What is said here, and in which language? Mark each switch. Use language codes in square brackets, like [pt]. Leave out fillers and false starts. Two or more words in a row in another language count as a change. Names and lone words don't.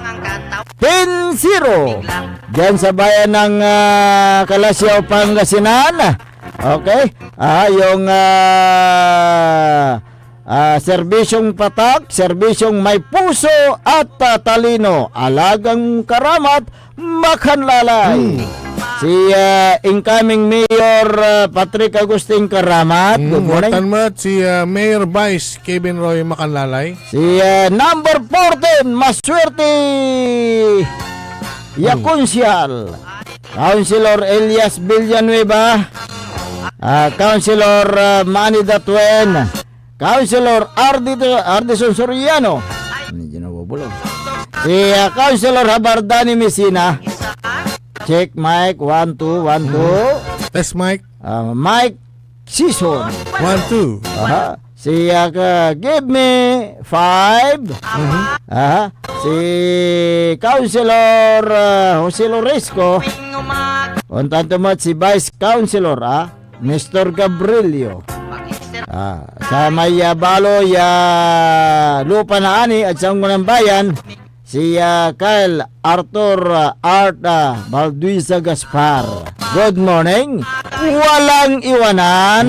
[tl] 10-0 diyan sa bayan ng Kalasyaw, Pangasinan. Okay? Yung serbisyong patak, serbisyong may puso at talino, alagang karamat, makanlalay. Si incoming Mayor Patrick Agustin Karamat. [en] Good morning. [tl] Si Mayor Vice Kevin Roy Makanlalay. Si number 14 Maswerte Yakunsyal. Councilor Elias Villanueva. Councilor Manny Datuen. Councilor Ardison Soriano. Medyo nabubulong. Si Councilor Habardani Messina. [en] Check mic 1 2 1 2. Test mic. Mic season 1 2. Si give me 5. [tl] Si Councilor Jose Loresco. Untanto mo si Vice Councilor Mr. Gabrielio. Sa may baloy lupa na ani at sa unang bayan, si Kyle Arthur Art Balduisa Gaspar. [en] Good morning. [tl] Walang iwanan.